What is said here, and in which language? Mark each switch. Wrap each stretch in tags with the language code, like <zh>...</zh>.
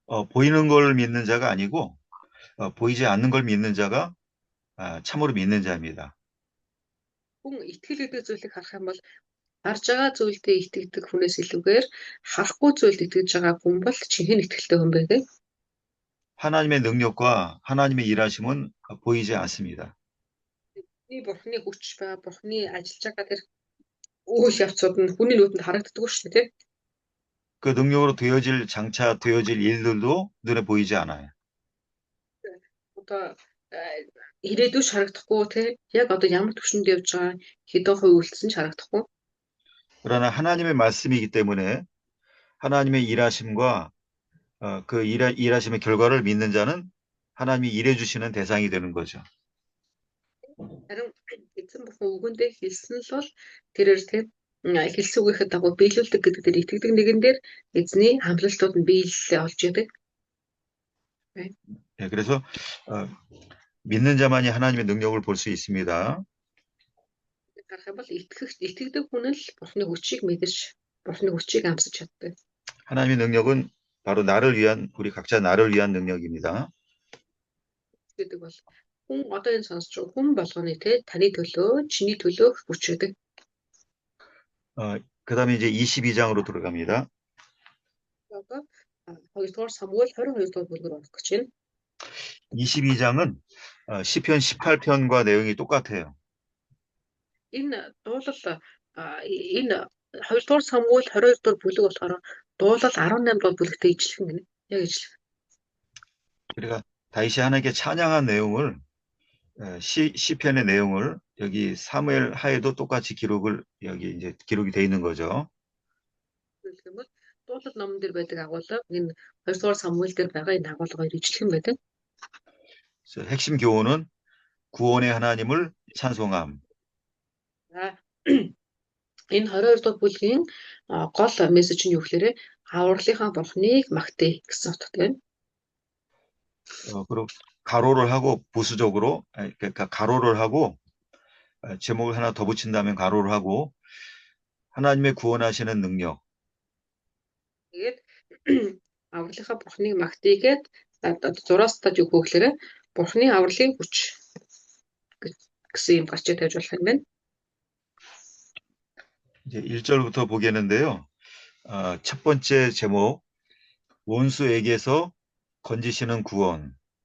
<ko>보이는 걸 믿는 자가 아니고 보이지 않는 걸 믿는 자가 참으로 믿는 자입니다.</ko> <mn>Хүн итгэл гэдэг зүйлийг харах юм бол харж байгаа зүйлдээ итгэдэг хүнээс илүүгээр харахгүй зүйлд итгэж байгаа хүн бол чихэн итгэлтэй хүн байдаг.</mn> <ko>하나님의 능력과 하나님의 일하심은 보이지 않습니다.</ko> <mn>Бидний бурхны хүч ба бурхны ажиллаж байгаа тэр үйл явцууд нь хүний нүдэнд харагддаг шүү дээ.</mn> <ko>그 능력으로 장차 되어질 일들도 눈에 보이지 않아요.</ko> <mn>Одоо ирээдүйд харагдахгүй те яг одоо ямар төвшөнд явж байгаа хэдэн хувь үлдсэн ч харагдахгүй.</mn> <ko>그러나 하나님의 말씀이기 때문에 하나님의 일하심과 그 일하심의 결과를 믿는 자는 하나님이 일해 주시는 대상이 되는 거죠.</ko> <mn>Харин эзэн бурхан үгэндээ хэлсэн л бол тэрээр те хэлсэн үгийнхээ дагуу биелүүлдэг гэдэг дээр итгэдэг нэгэн дээр эзний хамлалтууд нь биелэлээ олж яадаг.</mn> <ko>네, 그래서 믿는 자만이 하나님의 능력을 볼 수 있습니다.</ko> <mn>Харах юм бол итгэдэг хүн л бурхны хүчийг мэдэрч бурхны хүчийг амсаж чаддаг.</mn> <ko>하나님의 능력은 바로 우리 각자 나를 위한 능력입니다.</ko> <mn>гэдэг бол хүн одоо энэ сонсч байгаа хүн болгоны те таны төлөө, чиний төлөө хүч гэдэг.</mn> <ko>그다음에 이제 22장으로 들어갑니다.</ko> <mn>Одоо 2-р Самуэль 22-р бүлгээр орох гэж байна.</mn> <ko>22장은 시편 18편과 내용이 똑같아요.</ko> <mn>Энэ дуулал энэ 2-р Самуэль 22-р бүлэг болохоор дуулал 18-р бүлэгтэй ижилхэн гэнэ. Яг ижилхэн.</mn> <ko>그러니까 다윗이 하나님께 찬양한 내용을 시편의 내용을 여기 사무엘 하에도 똑같이 여기 이제 기록이 돼 있는 거죠.</ko> <mn>Тэгвэл дуулал номон дээр байдаг агуулга энэ 2-р Самуэль дээр байгаа энэ агуулгаар ижилхэн байдаг.</mn> <ko>그래서 핵심 교훈은 구원의 하나님을 찬송함.</ko> <mn>Энэ 22 дахь бүлгийн гол мессеж нь юу гэхээр авралынхаа бурхныг магтъя гэсэн утгатай байна.</mn> <ko>그리고 가로를 하고 부수적으로 그러니까 가로를 하고 제목을 하나 더 붙인다면 가로를 하고 하나님의 구원하시는 능력.</ko> <mn>Тэгээд авралынхаа бурхныг магтъя гэдэг зураас таж юу гэхээр бурхны авралын хүч гэсэн юм гарч тавьж болох юм байна.</mn> <ko>이제 1절부터 보겠는데요. 첫 번째 제목 원수에게서 건지시는 구원.</ko>